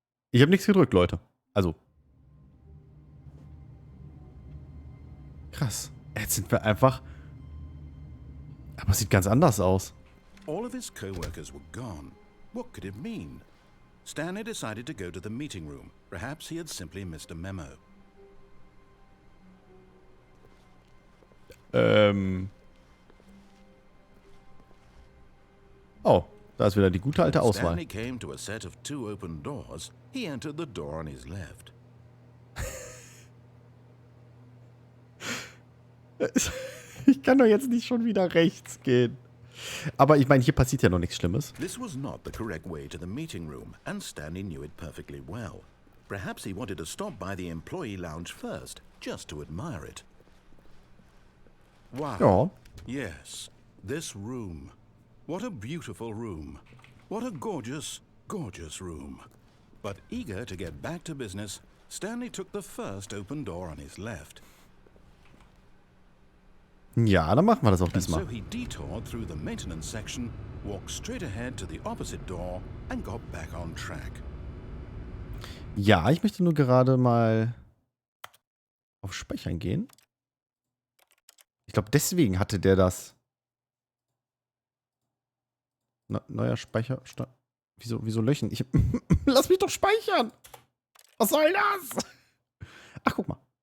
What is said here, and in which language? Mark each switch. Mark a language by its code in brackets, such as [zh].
[de] Ich habe nichts gedrückt, Leute. Also. Krass. Jetzt sind wir einfach... Aber es sieht ganz anders aus. [en] All of his co-workers were gone. What could it mean? Stanley decided to go to the meeting room. Perhaps he had simply missed a memo. [de] Oh, da ist wieder die gute alte [en] When [de] Auswahl. [en] Stanley came to a set of 2 open doors. He entered the door on his left. [de] Ich kann doch jetzt nicht schon wieder rechts gehen. Aber ich meine, hier passiert ja noch nichts Schlimmes. [en] This was not the correct way to the meeting room, and Stanley knew it perfectly well. Perhaps he wanted to stop by the employee lounge first, just to admire it. Wow. [de] Ja. [en] Yes, this room. What a beautiful room. What a gorgeous, gorgeous room. But eager to get back to business, Stanley took the first open door on his left. [de] Ja, dann machen wir das auch [en] And so [de] diesmal. [en] he detoured through the maintenance section, walked straight ahead to the opposite door, and got back on track. [de] Ja, ich möchte nur gerade mal auf Speichern gehen. Ich glaube, deswegen hatte der das. Neuer Speicher. Wieso löschen? Lass mich doch speichern! Was soll das? Ach, guck mal.